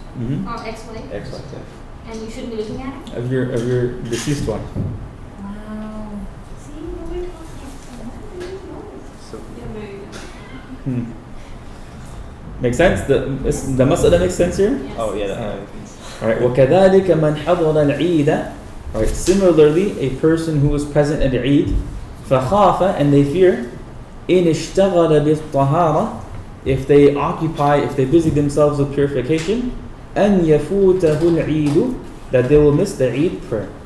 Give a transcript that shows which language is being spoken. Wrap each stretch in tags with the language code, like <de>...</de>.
<en>Mm-hmm. or ex-wife? Ex-wife, yeah. And you shouldn't be looking at it? Of your deceased wife. Wow. See, nobody talks about that. So Yeah, married. Hmm. Makes sense? The mas'ala makes sense here? Yes. oh yeah. Alright,</en> <ar>وَكَذَلِكَ مَنْ حَضَرَ الْعِيدَ.</ar> <en>Alright, similarly, a person who was present at Eid, فَخَافَ, and they fear,</en> <ar>إِنْ اشْتَغَلَ بِالطَّهَارَةِ,</ar> <en>if they busy themselves with purification,</en> <ar>أَنْ يَفُوتَهُ الْعِيدُ,</ar> <en>that they will miss the Eid prayer.</en>